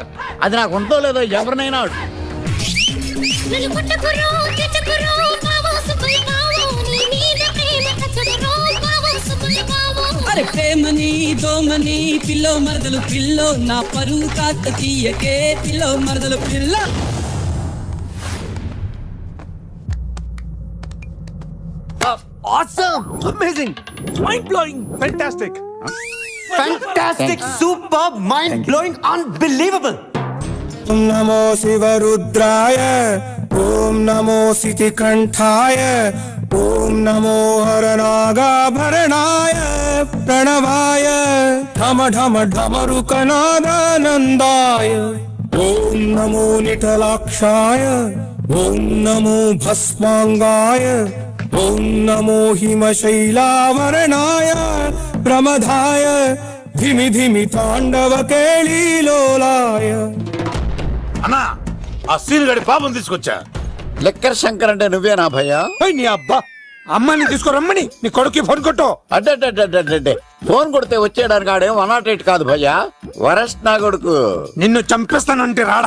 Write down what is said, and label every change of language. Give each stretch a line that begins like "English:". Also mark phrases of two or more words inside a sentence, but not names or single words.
Telugu: అది నాకు ఉందో లేదో ఎవరినైనా ప్రేమని దోమని పిల్లో మరదలు పిల్లో నా పరువు కాస్త తీయకే పిల్లో మరదలు పిల్ల.
English: Awesome! Amazing! Mind-blowing! Fantastic! Fantastic! Superb! Mind-blowing! Unbelievable!
Sanskrit: ॐ नमो शिवरुद्राय ॐ नमो शितिकण्ठाय ॐ नमो हरनागाभरणाय प्रणवाय धम धम धमरुकनादानन्दाय ॐ नमो निटलाक्षाय ॐ नमो भस्माङ्गाय ॐ नमो हिमशैलवर्णाय प्रमधाय धिमि धिमि ताण्डव केलिलोलाय.
Telugu: అన్నా, ఆ సీన్ గడి పాపం తీసుకొచ్చా. లెక్కర్ శంకర్ అంటే నువ్వేనా భయ్యా? నీ అబ్బా అమ్మని తీసుకురమ్మని నీ కొడుకు ఫోన్ కొట్టు. అడ్డే ఫోన్ కొడితే వచ్చేయడానికి ఆడేం 108 కాదు భయ్యా, వరస్ట్ నా కొడుకు. నిన్ను చంపేస్తానంటే రాడా?